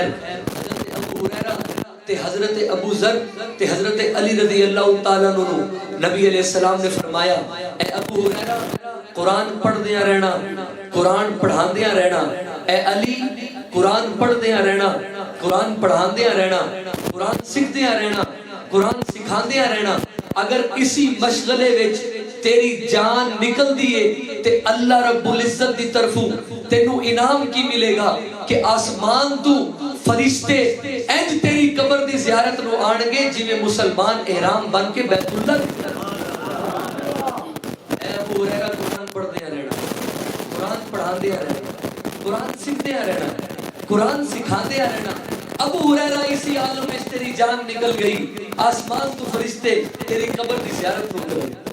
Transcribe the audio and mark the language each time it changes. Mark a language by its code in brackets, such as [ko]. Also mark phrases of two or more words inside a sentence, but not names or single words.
[pa] حضرت ابو ہریرہ تے حضرت ابو ذر تے حضرت علی رضی اللہ تعالیٰ عنہ نبی علیہ السلام نے فرمایا, اے ابو ہریرہ قرآن پڑھ دیا رہنا, قرآن پڑھان دیا رہنا. اے علی قرآن پڑھ دیا رہنا, قرآن پڑھان دیا رہنا, قرآن سکھ دیا رہنا, قرآن سکھان دیا رہنا. اگر اسی مشغلے وچ تیری جان نکل دیئے تے اللہ رب العزت دی طرفوں تینوں انعام کی ملے گا کہ آسمان تو فرشتے اینج تیری قبر دی زیارت نو آنگے جی میں مسلمان احرام بن کے بیت اللہ دی طرف. اے ابو ہریرہ قرآن پڑھ دیا رہنا, قرآن پڑھان دیا رہنا, قرآن سکھ دیا رہنا, قرآن سکھان دیا رہنا. ابو ہریرہ اسی عالم میں تیری جان نکل گئی, آسمان تو فرشتے تیری قبر دی زیارت ہو گئی.